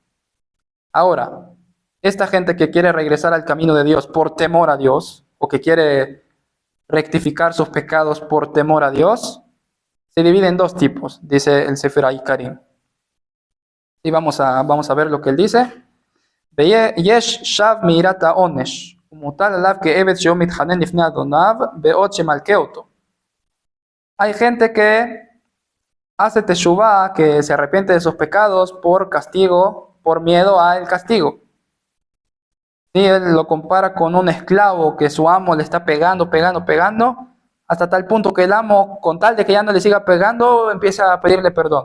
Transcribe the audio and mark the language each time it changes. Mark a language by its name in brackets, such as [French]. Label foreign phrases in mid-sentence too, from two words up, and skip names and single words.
[Spanish] Ahora, esta gente que quiere regresar al camino de Dios por temor a Dios, o que quiere rectificar sus pecados por temor a Dios, se divide en dos tipos, dice el Sefer HaIkarim. Y vamos a ver lo que él dice. [Hebrew] יש שב מיראת העונש, ומוטל עליו כעבד שהוא מתחנן לפני אדוניו, בעוד שמלכה אותו. [Spanish] Hay gente que hace teshuvah, que se arrepiente de sus pecados por castigo, por miedo al castigo. Y él lo compara con un esclavo que su amo le está pegando, hasta tal punto que el amo, con tal de que ya no le siga pegando, empieza a pedirle perdón.